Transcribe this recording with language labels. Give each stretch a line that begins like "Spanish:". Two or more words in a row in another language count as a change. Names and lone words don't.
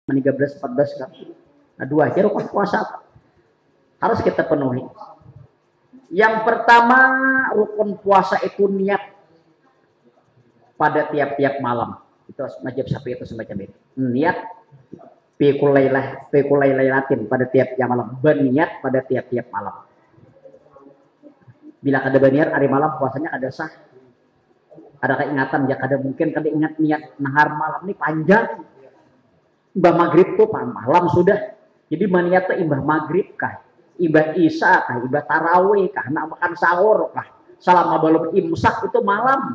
Indonesian: 13, 14 kan. Nah, dua aja rukun puasa harus kita penuhi. Yang pertama, rukun puasa itu niat pada tiap-tiap malam. Itu mazhab Syafi'i itu semacam itu. Niat fikulailatin pada tiap-tiap malam. Berniat pada tiap-tiap malam. Bila ada berniat hari malam puasanya ada sah.
Banjar: Ada keingatan ya, ada mungkin kada ingat niat nahar malam ini panjang. Imbah maghrib tuh malam sudah. Jadi maniatnya imbah maghrib kah, imbah isya kah, imbah tarawih kah, nak makan sahur kah, selama belum imsak itu malam.